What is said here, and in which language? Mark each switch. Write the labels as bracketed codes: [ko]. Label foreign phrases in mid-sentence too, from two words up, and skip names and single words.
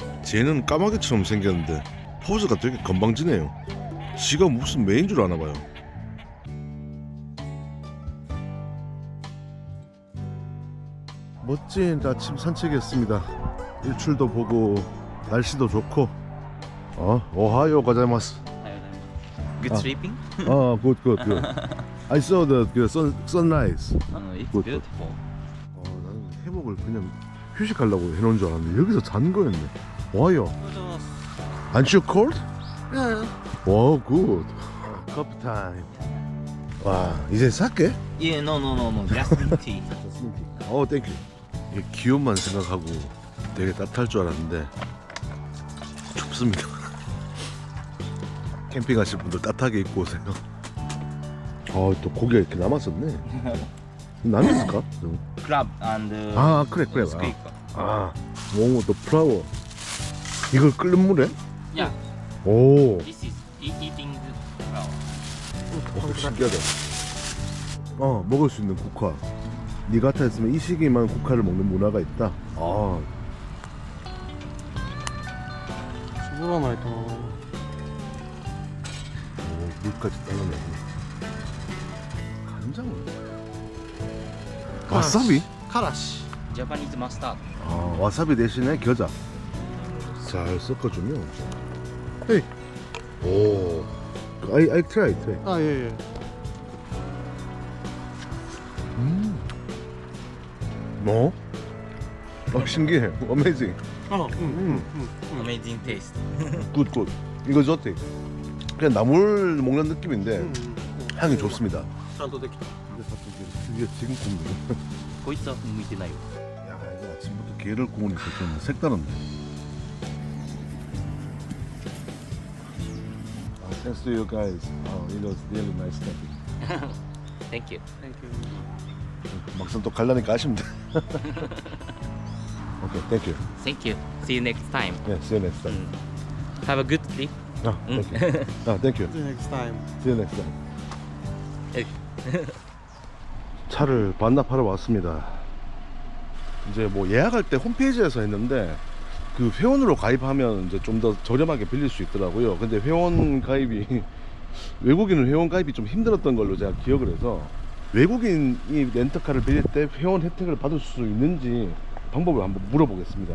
[ko] 쟤는 까마귀처럼 생겼는데 포즈가 되게 건방지네요. 지가 무슨 메인 줄 아나 봐요. 멋진 아침 산책이었습니다. 일출도 보고 날씨도 좋고. [ja] おはようございます. [en] Good sleeping? 굿. I saw the sunrise. It's Good. beautiful. [ko] 나는 회복을 그냥 휴식하려고 해놓은 줄 알았는데 여기서 잔 거였네. 와요. [en] Aren't you cold? [ko] 와, 굿. [en] coffee time. [ko] 와, 이제 살게? [en] Yeah, no. Just green tea. [ko] 땡큐. 이게 기온만 생각하고 되게 따뜻할 줄 알았는데 춥습니다. 캠핑 가실 분들 따뜻하게 입고 오세요. 또 고기가 이렇게 남았었네. 남았을까? [en] Crab and [ko] 그래. [en] squid. [ko] 또 플라워. 이걸 끓는 물에? [en] Yeah, [ko] 오, [en] this is eating the flower. [ko] 신기하다. 먹을 수 있는 국화. 니가타였으면 이 시기만 국화를 먹는 문화가 있다. [ja] 絞らないとな。 [ko] 물까지 잘라내고. 간장을? 와사비? [ja] からし。 [en] Japanese mustard. [ko] 와사비 대신에 겨자. 잘 섞어주면. 헤이. 오. [en] I try. [ja] あ、いえいえ。 [ko] 뭐? 신기해. 어메이징. [en] Amazing taste. [ko] 굿. 이거 좋대. 그냥 나물 먹는 느낌인데 향이 좋습니다. [ja] ちゃんとできた。 [ko] 이게 지금 굽는. [ja] こいつは向いてないよ。 [ko] 야, 이거 아침부터 게를 구우니까 좀 색다른데. [en] Thanks to you guys. It was really nice talking. Thank you. 막상 또 갈라니까 아쉽네. Okay, thank you. Thank you. See you next time. Yeah, see you next time. Have a good sleep. Thank you. Thank you. See you next time. See you next time. [ko] 차를 반납하러 왔습니다. 이제 뭐 예약할 때 홈페이지에서 했는데 그 회원으로 가입하면 이제 좀 더 저렴하게 빌릴 수 있더라고요. 근데 회원 가입이 외국인은 회원 가입이 좀 힘들었던 걸로 제가 기억을 해서 외국인이 렌터카를 빌릴 때 회원 혜택을 받을 수 있는지 방법을 한번 물어보겠습니다.